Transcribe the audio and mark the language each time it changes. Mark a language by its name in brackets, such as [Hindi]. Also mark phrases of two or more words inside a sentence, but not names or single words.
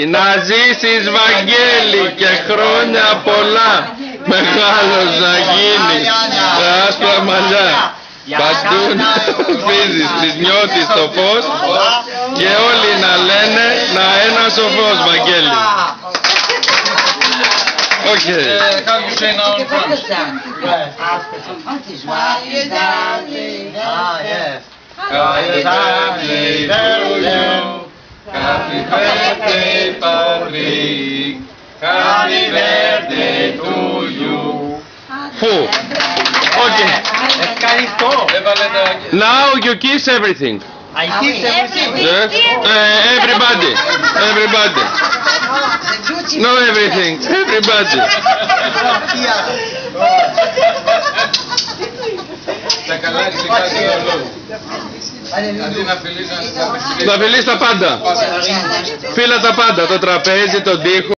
[Greek] Να ζήσεις Βαγγέλη και χρόνια πολλά, μεγάλος να γίνεις με άσπρα μαλλιά, παντού να σκορπίζεις της νιώτης το φως και όλοι να λένε να ένας ο φως Βαγγέλη. [English] Okay. How you say now in French? Yes. Happy birthday, Patrick. Happy birthday to you. Who? Okay. [Greek] Ευχαριστώ. [English] Now you kiss everything. I kiss everything. Yes. Everybody. Everybody. No everything. Everybody. [Greek] Τα καλά γλυκά του λόγου. Αντί να φιλείς, Να φιλείς τα πάντα. Φύλλα τα πάντα. Το τραπέζι, τον τοίχο.